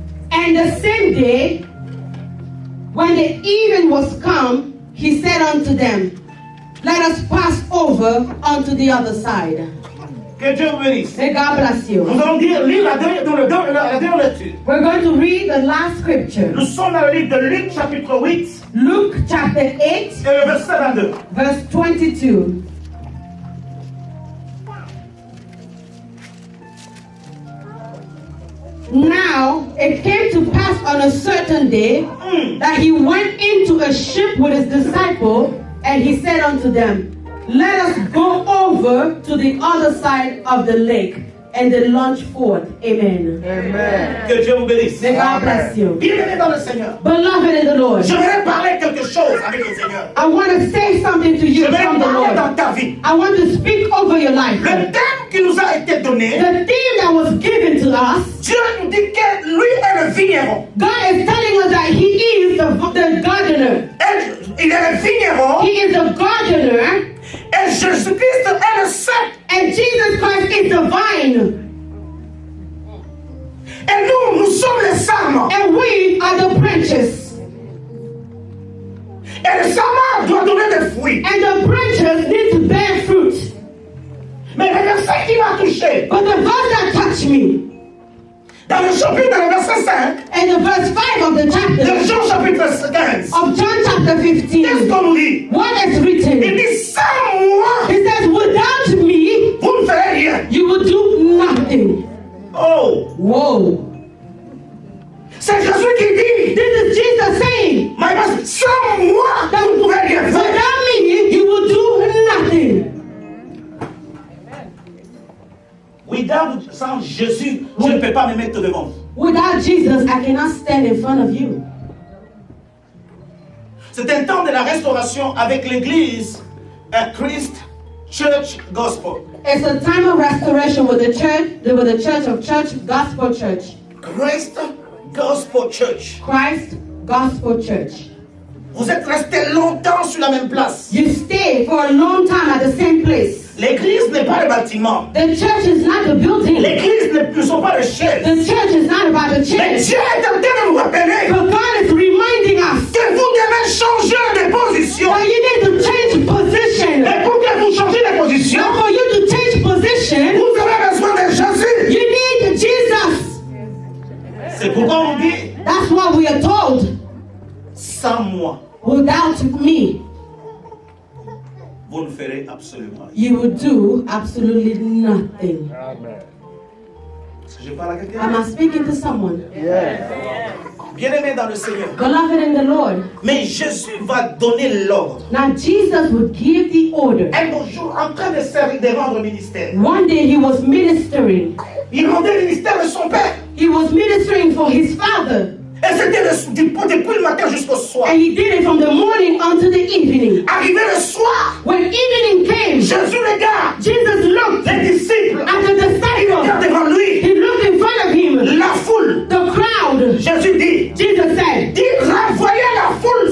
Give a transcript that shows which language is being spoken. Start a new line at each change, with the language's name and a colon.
English: And the same day, when the even was come, he said unto them, let us pass over unto the other side.
French: Que Dieu vous bénisse.
English: May God bless you.
French: Nous allons lire la dernière lecture.
English: We're going to read the last scripture.
French: Nous sommes dans le livre de Luc chapitre 8
English: Luke chapter 8,
French: et le verset 22.
English: verse 22. Now it came to pass on a certain day that he went into a ship with his disciple, and he said unto them, let us go over to the other side of the lake. And they launched forth. Amen. Amen.
French: Que Dieu vous bénisse.
English: May God bless you.
French: Bien-aimés dans le Seigneur.
English: Beloved in the Lord,
French: J'aimerais parler quelque chose avec le Seigneur.
English: I want to say something to you
French: Je vais
English: from the
French: parler dans
English: Lord.
French: ta vie.
English: I want to speak over your life.
French: Le thème qui nous a été donné,
English: The theme that was given to us,
French: Dieu nous dit que lui est le vigneron.
English: God is telling us that He is the gardener.
French: Il est le vigneron
English: He is the gardener,
French: et Jésus-Christ est le cep.
English: and Jesus Christ is the vine,
French: Et nous sommes les sarments.
English: and we are the branches.
French: Et le sarment doit donner des fruits.
English: And the branches need to bear fruit.
French: Mais le verset qui m'a touché,
English: But the verse that touched me,
French: dans le chapitre, dans le verset 5,
English: and the verse 5 of the
French: de
English: chapter
French: Jean chapitre 15,
English: of John chapter
French: qu'est-ce
English: 15,
French: qu'on nous dit?
English: what is written?
French: Il dit, sans moi,
English: It says, without me,
French: vous ne ferez rien.
English: you will do nothing. Oh, Whoa.
French: c'est Jésus qui dit,
English: This is Jesus saying,
French: mais sans moi, vous ne pourrez rien faire.
English: without me, you will do nothing.
French: Sans Jésus, je ne peux pas me mettre devant.
English: Without Jesus, I cannot stand in front of you.
French: C'est un temps de la restauration avec l'église Christ Church Gospel.
English: It's a time of restoration with the church of church, gospel church. Christ Gospel Church. Christ Gospel Church.
French: Vous êtes resté longtemps sur la même place.
English: You stay for a long time at the same place.
French: L'église n'est pas le bâtiment.
English: The church is not the building.
French: L'église ne sont pas les chaises.
English: The church is not about the
French: Mais
English: church.
French: Dieu est en train de nous rappeler
English: But God is reminding us
French: que vous devez changer de position.
English: that you need to change position.
French: Et pour que vous changez de position,
English: Now for you to change position,
French: vous avez besoin de Jésus.
English: you need Jesus.
French: C'est pourquoi on dit,
English: That's what we are told.
French: sans moi,
English: Without me,
French: vous ne ferez absolument rien.
English: you will do absolutely nothing. Amen.
French: Est-ce que je parle à quelqu'un?
English: Am I speaking to someone? Yes.
French: Bien-aimé dans le Seigneur.
English: Beloved in the Lord.
French: Mais Jésus va donner l'ordre.
English: Now Jesus would give the order.
French: Un beau jour, en train de servir, de rendre ministère.
English: One day he was ministering.
French: Il rendait le ministère de son père.
English: He was ministering for his father.
French: Et c'était depuis le matin jusqu'au soir.
English: And he did it from the morning until the evening.
French: Arrivé le soir,
English: When evening came,
French: Jésus regarde
English: Jesus looked
French: les disciples.
English: at the disciples.
French: Regarde devant lui
English: He looked in front of him.
French: la foule.
English: The crowd.
French: Jésus dit,
English: Jesus said,
French: renvoyez la foule.